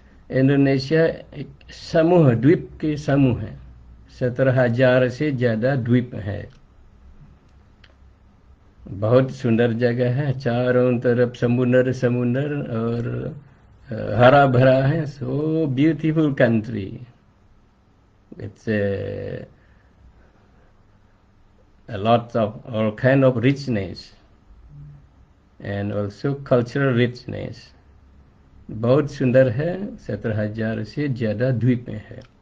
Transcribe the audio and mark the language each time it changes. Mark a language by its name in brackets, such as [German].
[Hindi] Indonesia एक समूह, द्वीप के समूह है। 17,000 से ज़्यादा द्वीप है। बहुत सुंदर जगह है, चारों तरफ समुंदर समुंदर और हरा भरा है। [English] So beautiful country. It's a lot of all kind of richness and also cultural richness। [Hindi] बहुत सुंदर है, 17,000 से ज़्यादा द्वीप है।